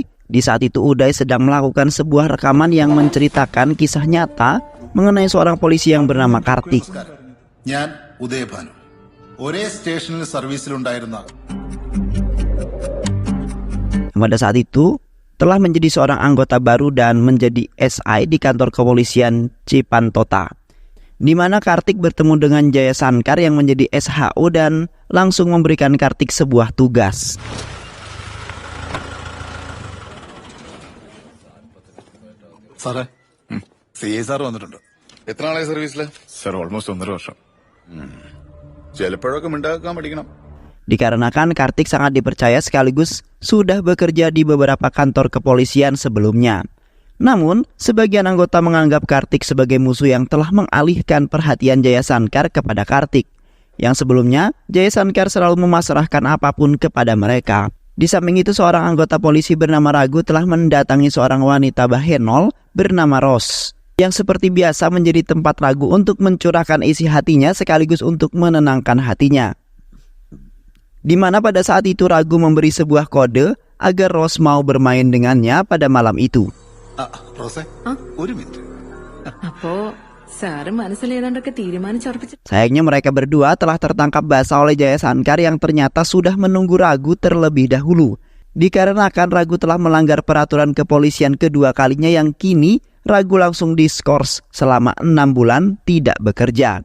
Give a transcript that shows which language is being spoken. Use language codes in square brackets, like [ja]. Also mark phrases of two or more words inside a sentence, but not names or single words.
[id] Di saat itu Uday sedang melakukan sebuah rekaman yang menceritakan kisah nyata mengenai seorang polisi yang bernama Kartik. [ml] ഞാൻ ഉദയഭാനു ഒരേ സ്റ്റേഷനിൽ സർവീസിലുണ്ടായിരുന്ന. [id] Pada saat itu telah menjadi seorang anggota baru dan menjadi SI di kantor kepolisian Cipantota, di mana Kartik bertemu dengan Jaya Sankar yang menjadi SHO dan langsung memberikan Kartik sebuah tugas. [ml] സാറേ CSR വന്നിട്ടുണ്ട്. എത്ര നാളായി സർവീസില്? [en] sir almost [ml] 1.5 വർഷം. ചിലപ്പോഴൊക്കെ മിണ്ടാക്കാൻ പഠിക്കണം. [id] Dikarenakan Kartik sangat dipercaya sekaligus sudah bekerja di beberapa kantor kepolisian sebelumnya. Namun, sebagian anggota menganggap Kartik sebagai musuh yang telah mengalihkan perhatian Jaya Sankar kepada Kartik. Yang sebelumnya, Jaya Sankar selalu memasrahkan apapun kepada mereka. Di samping itu, seorang anggota polisi bernama Ragu telah mendatangi seorang wanita Bahenol bernama Ros, yang seperti biasa menjadi tempat Ragu untuk mencurahkan isi hatinya sekaligus untuk menenangkan hatinya. Di mana pada saat itu Ragu memberi sebuah kode agar Ros mau bermain dengannya pada malam itu. [ml] റോസേ ഒരു മിനിറ്റ്. [id] Sayangnya mereka berdua telah tertangkap basah oleh Jaya Sankar yang ternyata sudah menunggu Ragu terlebih dahulu. Dikarenakan Ragu telah melanggar peraturan kepolisian kedua kalinya yang kini Ragu langsung diskors selama 6 bulan tidak bekerja.